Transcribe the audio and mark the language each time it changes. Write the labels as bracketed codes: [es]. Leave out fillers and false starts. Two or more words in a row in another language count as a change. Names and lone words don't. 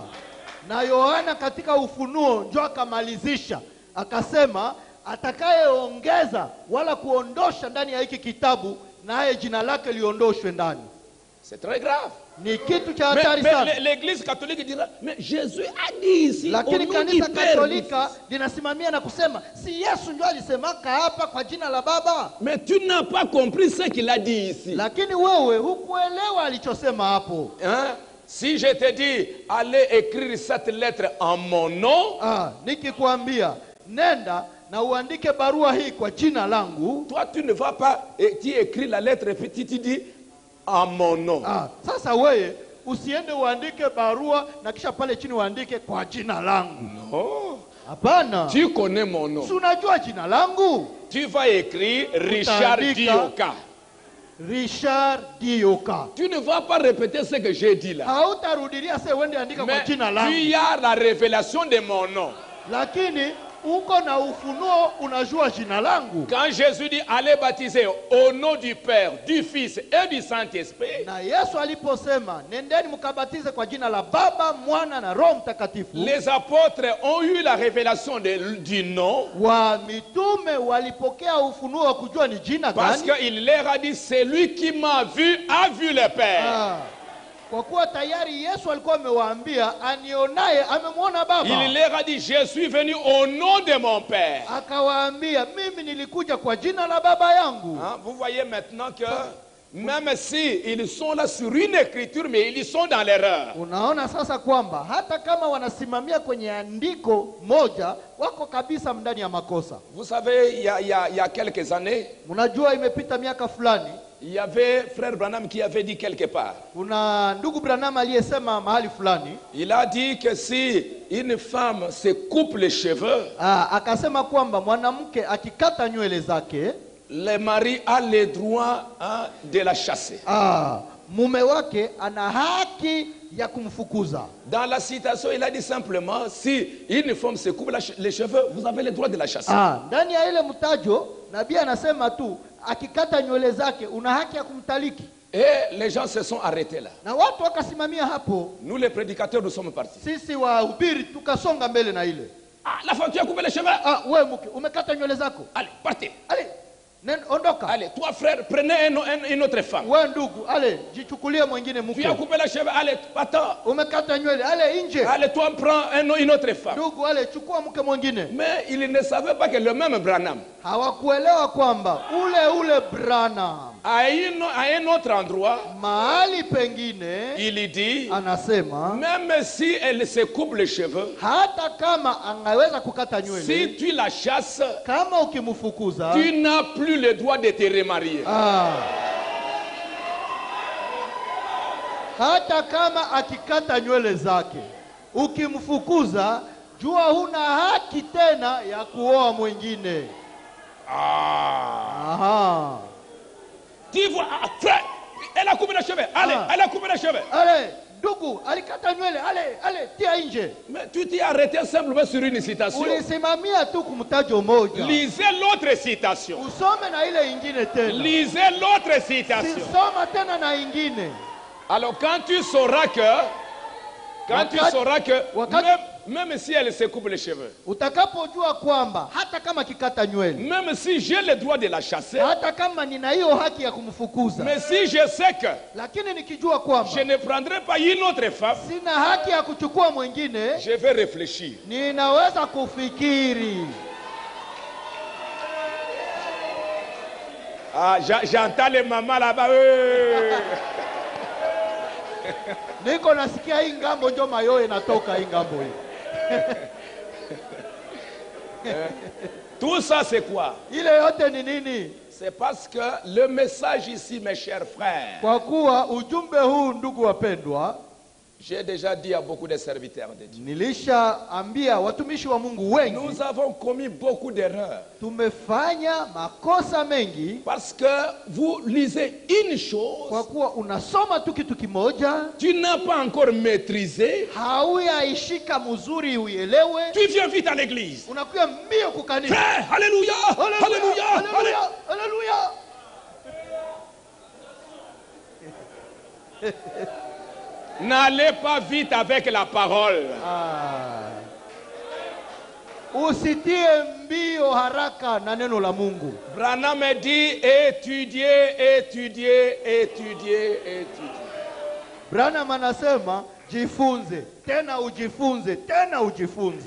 [sw] Na Yohana katika Ufunuo ndio akamalizisha akasema, atakayeongeza wala kuondosha ndani ya hiki kitabu, naye jina lake liondoshwe ndani. [fr] C'est très grave. [sw] Ni kitu cha hatari [fr] Mais [sw] sana. [fr] l'église catholique dira, mais Jésus a dit ici, [sw] Lakini [fr] au nom du [sw] kanisa [fr] Père, [sw] Katolika linasimamia na kusema, si Yesu ndio alisemaka hapa kwa jina la Baba? [fr] mais tu n'as pas compris ce qu'il a dit ici. [sw] Lakini wewe hukuelewa alichosema hapo. [fr] Hein? Si je te dis, allez écrire cette lettre en mon nom, [sw] Nikikwambia nenda na uandike barua hii kwa jina langu, [fr] toi tu ne vas pas, tu écris la lettre et puis tu dis en mon nom. [sw] Sasa wewe usiende uandike barua na kisha pale chini uandike kwa jina langu. [fr] Non. [sw] Hapana. [fr] Tu connais mon nom. [sw] Si unajua jina langu? [fr] Tu vas écrire Richard Dioka. Richard Dioka. Tu ne vas pas répéter ce que j'ai dit là. [sw] Hautarudilia sasa uende andika kwa jina langu. [fr] Tu as la révélation de mon nom. [sw] Lakini uko na ufunuo unajua jina langu. [fr] Quand Jésus dit allez baptiser au nom du Père, du Fils et du Saint-Esprit, [sw] na Yesu aliposema nendeni mkabatize kwa jina la Baba, Mwana na Roho Mtakatifu, [fr] les apôtres ont eu la révélation du nom. [sw] Wa mitume walipokea ufunuo wa kujua ni jina gani. [fr] Parce qu'il leur a dit, celui qui m'a vu a vu le Père. [sw] Kwa kuwa tayari Yesu alikuwa amewaambia anionaye amemwona Baba. [fr] Il leur a dit, je suis venu au nom de mon Père. [sw] Akawaambia, mimi nilikuja kwa jina la Baba yangu. [fr] Vous voyez maintenant que même si ils sont là sur une écriture, mais ils sont dans l'erreur. [sw] Unaona sasa kwamba hata kama wanasimamia kwenye andiko moja, wako kabisa ndani ya makosa. [fr] Vous savez, il y a quelques années, [sw] unajua imepita miaka fulani, [fr] il y avait frère Branham qui avait dit quelque part. [sw] Kuna ndugu Branham aliyesema mahali fulani. [fr] Il a dit que si une femme se coupe les cheveux, [sw] akasema kwamba mwanamke akikata nywele zake, [fr] le mari a le droit de la chasser. [sw] Mume wake ana haki ya kumfukuza. [fr] Dans la citation, il a dit simplement, si une femme se coupe les cheveux, vous avez le droit de la chasser. [sw] Ndani ya ile mtajo, nabii anasema tu akikata nywele zake una haki ya kumtaliki. [fr] Et les gens se sont arrêtés là. [sw] Na watu wakasimamia hapo. [fr] Nous les prédicateurs, nous sommes partis. [sw] Sisi wahubiri tukasonga mbele na ile. [fr] Ah, la femme, tu as coupé les cheveux? [sw] Ah, wewe mke, umekata nywele zako? [fr] Allez, partez. [sw] Allez, ondoka. [fr] Allez, toi frère, prenez une autre femme. [sw] Wewe ndugu, allez, jichukulie mwingine [fr] Tu as [sw] mke. [fr] coupé les cheveux? Allez, attends. [sw] Umekata nywele, allez nje. [fr] Allez, toi prends une autre femme. [sw] Ndugu, allez, chukua mke mwingine. [fr] Mais ils ne savaient pas que le même Branham, [sw] Hawakuelewa kwamba ule Branham [fr] à un autre endroit, [sw] mahali pengine [fr] il dit, [sw] anasema [fr] même si elle se coupe les cheveux, [sw] hata kama angeweza kukata nywele, [fr] si tu la chasses, [sw] kama ukimfukuza, [fr] tu n'as plus le droit de te remarier. [sw] Hata kama akikata nywele zake, ukimfukuza, jua huna haki tena ya kuoa mwingine. Aha. [fr] Tu vois, frère, elle a coupé les cheveux. Allez, elle a coupé les cheveux. Allez, [sw] ndugu, alikata nywele. Allez, tia nje. [fr] Mais tu t'es arrêté simplement sur une citation. [sw] Ulisimamia tu kumtajo moja. [fr] Lisez l'autre citation. [sw] Usome na ile ingine tena. [fr] Lisez l'autre citation. [sw] Soma tena na ingine. [fr] Alors quand tu sauras que même si elle se coupe les cheveux, [sw] utakapojua kwamba hata kama kikata nywele, [fr] même si j'ai le droit de la chasser, [sw] hata kama nina hiyo haki ya kumfukuza, [fr] mais si je sais que [sw] lakini nikijua kwamba [fr] je ne prendrai pas une autre femme, [sw] sina haki ya kuchukua mwingine, [fr] je vais réfléchir. [sw] Ninaweza kufikiri. [fr] Ah, j'entends les mamans là-bas. [sw] Niko nasikia hii ngambo ndio mayoe natoka hii ngambo hii. [fr] Tout ça c'est quoi? [sw] Ile yote ni nini? [fr] C'est parce que le message ici, mes chers frères, [sw] kwa kuwa ujumbe huu ndugu wapendwa, [fr] j'ai déjà dit à beaucoup de serviteurs de Dieu, [sw] nilishaambia watumishi wa Mungu wengi, [fr] nous avons commis beaucoup d'erreurs. [sw] Tumefanya makosa mengi [fr] parce que vous lisez une chose, [sw] kwa kuwa unasoma tu kitu kimoja, [fr] tu n'as pas encore maîtrisé, [sw] hauyaishika mzuri uielewe, [fr] tu viens vite à l'église, [sw] unakuja mbio kukanisa. [fr] Frère, alléluia, alléluia, alléluia, alléluia. N'allez pas vite avec la parole. [sw] Usitie mbio haraka na neno la Mungu. [fr] Branham dit étudier, étudier, étudier, étudier. [sw] Branham anasema jifunze, tena ujifunze, tena ujifunze.